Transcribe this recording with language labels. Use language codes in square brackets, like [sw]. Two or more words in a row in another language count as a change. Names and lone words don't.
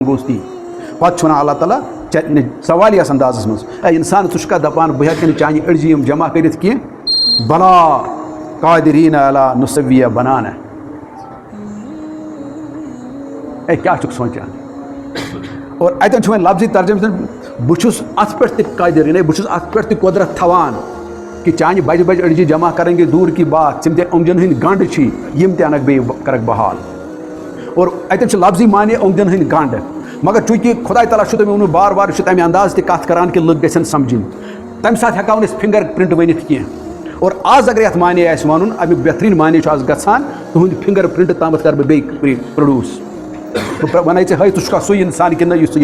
[ks] گوستی پتہ اللہ تعالیٰ سوالیہ اندازس مز اے انسان ثہ دپان بہ ہیٚکہٕ نہٕ چانہِ أڑجہِ یِم جمع کٔرِتھ کینٛہہ [ar] بلا قادریٖن علی نُصویہ بنانہ [ks] اے کیٛاہ چھُکھ سونچان اور اتٮ۪ن چھُ وۄنۍ لفظی ترجمہ بہٕ چھُس اتھ پٮ۪ٹھ تہِ قٲدر یعنی بہٕ چھُس اتھ پٮ۪ٹھ تہِ قۄدرت تھاوان کہ چانہِ بجہِ بجہِ أڑجہِ جمع [ur] کریں گے دور کی بات [ks] ژم تہِ اوٚنٛگجن ہٕنٛدۍ گنڈ چھی یِم تہِ انکھ بیٚیہِ کرکھ بحال اور اتٮ۪ن چھُ لفظی معنی اوٚنٛگجن ہٕنٛدۍ گنڈ مگر چونکہ خدا تعالیٰ چھُ تٔمۍ ووٚنمُت بار بار چھُ تمہِ انداز تہِ کتھ کران کہ لُکھ گژھن سمجھِنۍ تمہِ ساتہٕ ہٮ۪کہو نہٕ أسۍ [en] finger print [ks] ؤنِتھ کینٛہہ اور آز اگر یتھ معنی آسہِ ونُن امیُک بہتریٖن معنی چھُ آز گژھان تُہُنٛد [en] finger print [ks] تامتھ کرٕ بہٕ بیٚیہِ پروڈیوس بہٕ ونے ژےٚ ہے ژٕ چھُکھا سُے انسان کِنہٕ یُس ژٕ